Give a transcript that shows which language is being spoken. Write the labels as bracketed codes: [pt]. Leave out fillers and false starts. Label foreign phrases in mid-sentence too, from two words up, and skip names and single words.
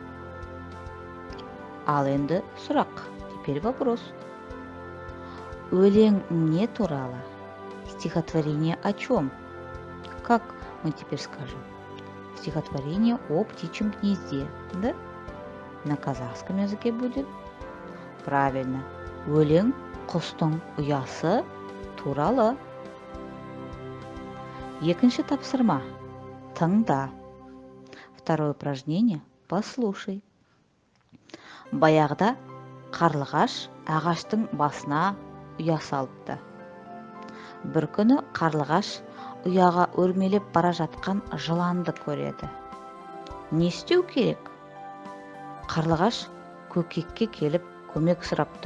[kk] Ал енді сұрақ. [ru] Теперь вопрос. [kk] Өлең не туралы? [ru] Стихотворение о чем? Как мы теперь скажем? Стихотворение о птичьем гнезде, да? На казахском языке будет? Правильно. [kk] Өлең құстың ұясы туралы. Екінші тапсырма. Тыңда. [ru] Второе упражнение. Послушай. [kk] Баяғыда қарлығаш ағаштың басына ұя салыпты. Бір күні қарлығаш ұяға өрмелеп бара жатқан жыланды көреді. Не істеу керек? Қарлығаш көкекке келіп көмек сұрапты.